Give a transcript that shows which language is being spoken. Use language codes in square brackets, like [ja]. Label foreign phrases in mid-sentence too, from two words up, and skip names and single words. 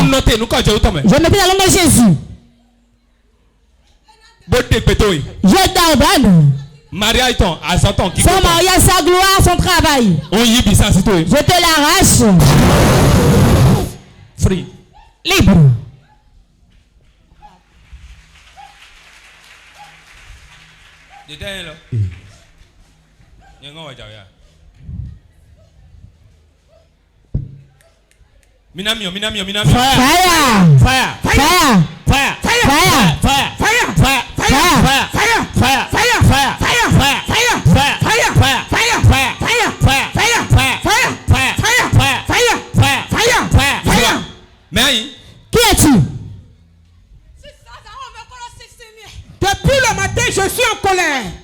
[fr] Je mettais dans le nom de Jésus. Je t'ordonne. Son mariage, sa gloire, son travail. Je te l'arrache. [en] Free. [fr] Libre. Minamio. [en] Fire. Fire. Fire. Fire. Fire. Fire. Fire. Fire. [fr] Qui es-tu? Depuis le matin, je suis en colère.